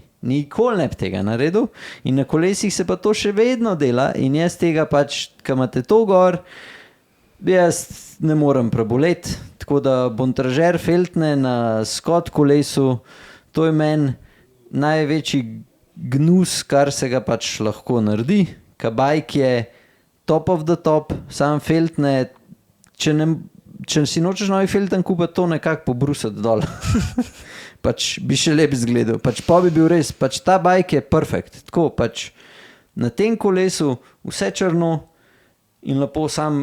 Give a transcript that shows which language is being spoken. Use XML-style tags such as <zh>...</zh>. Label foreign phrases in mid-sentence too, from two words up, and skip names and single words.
<sl>Nikoli ne bi tega naredil in na kolesih se pa to še vedno dela in jaz tega pač, ko imate to gor, jaz ne morem preboleti, tako da bontražer feltne na Scott kolesu, to je meni največji gnus, kar se ga pač lahko naredi, ka bike je</sl> <en>top of the top,</en> <sl>sam feltne, če si nočeš novi felten kupiti, to nekako pobrusati dol. Pač bi še lep zgledal, pač pa bi bil res, pač ta bike je perfekt, tako pač na tem kolesu vse črno in lepo sam</sl>